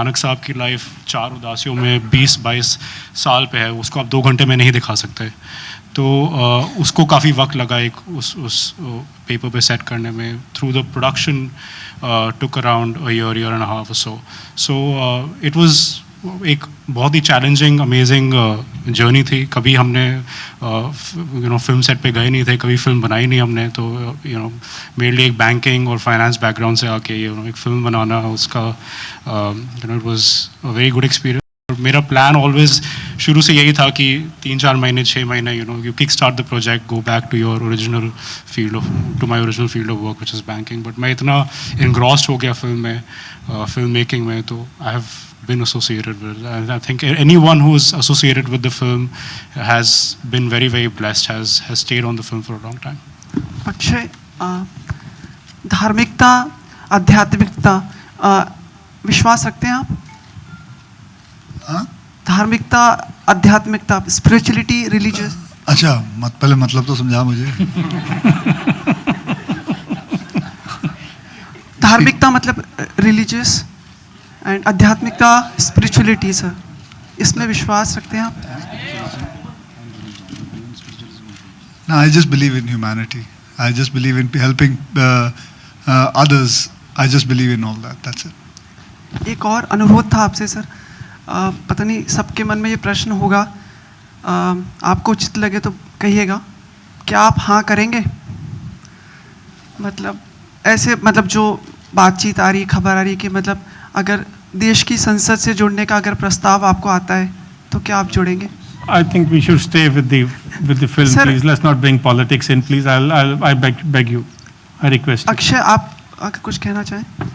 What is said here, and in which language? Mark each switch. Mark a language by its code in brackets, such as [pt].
[hi] नानक साहब की लाइफ 4 उदासियों में 20-22 साल पे है, उसको आप 2 घंटे में नहीं दिखा सकते. तो उसको काफ़ी वक्त लगा एक उस पेपर पे सेट करने में. [en] Through the production took around a year and a half or so. [hi] So it was एक बहुत ही चैलेंजिंग अमेजिंग जर्नी थी. कभी हमने यू नो फिल्म सेट पे गए नहीं थे, कभी फिल्म बनाई नहीं हमने. तो यू नो मेरे लिए एक बैंकिंग और फाइनेंस बैकग्राउंड से आके यू नो एक फिल्म बनाना, उसका you know [en] It was a very good experience. [hi] मेरा प्लान ऑलवेज शुरू से यही था कि [en] 3-4 महीने 6 महीने you know you kick start the project, go back to your original field of to my original field of work which is banking. [hi] But मैं इतना इनग्रॉस्ड हो गया फिल्म में, फिल्म मेकिंग में, तो [en] I have been associated with it. And I think anyone who is associated with the film has been very, very blessed, has stayed on the film for a long time. [hi] Akshay, धार्मिकता, आध्यात्मिकता, विश्वास रखते हैं आप? धार्मिकता, आध्यात्मिकता, स्पिरिचुअलिटी, रिलीजियस. अच्छा, पहले मतलब तो समझा मुझे. धार्मिकता मतलब रिलीजियस एंड आध्यात्मिकता, स्पिरिचुअलिटी. सर, इसमें विश्वास रखते हैं आप? [en] No, I just believe in humanity. I just believe in helping others. I just believe in all that. That's it. [hi] एक और अनुरोध था आपसे सर. पता नहीं सबके मन में ये प्रश्न होगा, आपको उचित लगे तो कहिएगा. क्या आप हाँ करेंगे? मतलब ऐसे, मतलब जो बातचीत आ रही है, खबर आ रही है कि मतलब अगर देश की संसद से जुड़ने का अगर प्रस्ताव आपको आता है तो क्या आप जुड़ेंगे? [en] I think we should stay with the film, sir, please. Let's not bring politics in, please. I beg you. I request you. [hi] Akshay, आप अगर कुछ कहना चाहें?